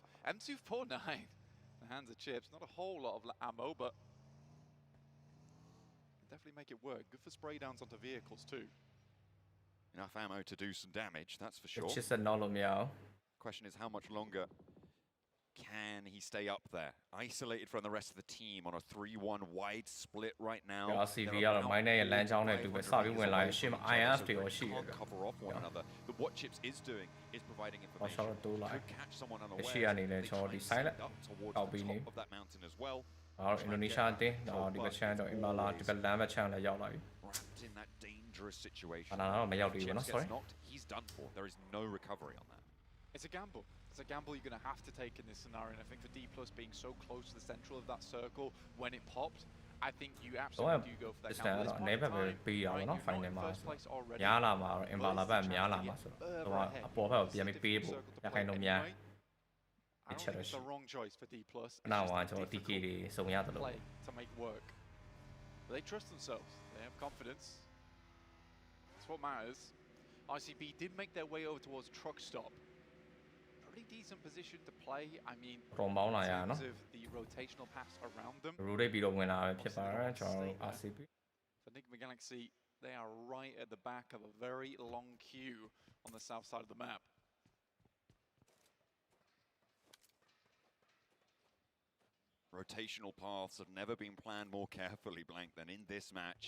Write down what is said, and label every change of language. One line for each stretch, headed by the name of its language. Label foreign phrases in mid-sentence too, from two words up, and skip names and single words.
English: M249, the hands of Chips, not a whole lot of ammo, but definitely make it work. Good for spray downs onto vehicles too. Enough ammo to do some damage, that's for sure. It's just a normal meow. Question is how much longer can he stay up there? Isolated from the rest of the team on a 3-1 wide split right now.
Burmese: RCB ကတော့ minor ရဲ့လမ်းကြောင်းနဲ့တူပဲစပြီးဝင်လာရင်ရှေ့မှာ IS တွေရောရှိတယ်
English: cover off one another. But what Chips is doing is providing information. Could catch someone unaware.
Burmese: ရှေ့ကနေလည်းကျွန်တော်ဒီ silent အောက်ပြီးနေ
English: of that mountain as well.
Burmese: အော်အင်ဒိုနီးရှားအတင်းဒီဘက်ချမ်းတော့အင်ဘာလာဒီဘက်လမ်းဘက်ချမ်းလည်းရောက်လာပြီ
English: Trapped in that dangerous situation.
Burmese: အဲ့ဒါတော့မရောက်သေးဘူးနော် sorry.
English: He's done for. There is no recovery on that. It's a gamble. It's a gamble you're going to have to take in this scenario. And I think for D+ being so close to the central of that circle when it popped, I think you absolutely do go for that gamble. This point in time, right, you're not in first place already.
Burmese: များလာမှာအင်ဘာလာဘက်များလာမှာဆိုတော့အပေါ်ဘက်ကိုပြန်ပြီးပေးဖို့ရခိုင်တော့များ
English: I don't think it's the wrong choice for D+.
Burmese: နောက်မှာကျွန်တော် TK တွေစုံရတယ်လို့
English: to make work. But they trust themselves. They have confidence. That's what matters. RCB did make their way over towards truck stop. Pretty decent position to play. I mean, in terms of the rotational paths around them.
Burmese: rotate ပြီးတော့ဝင်လာဖြစ်ပါတယ်ကျွန်တော် RCB.
English: For Enigma Galaxy, they are right at the back of a very long queue on the south side of the map. Rotational paths have never been planned more carefully, Blank, than in this match.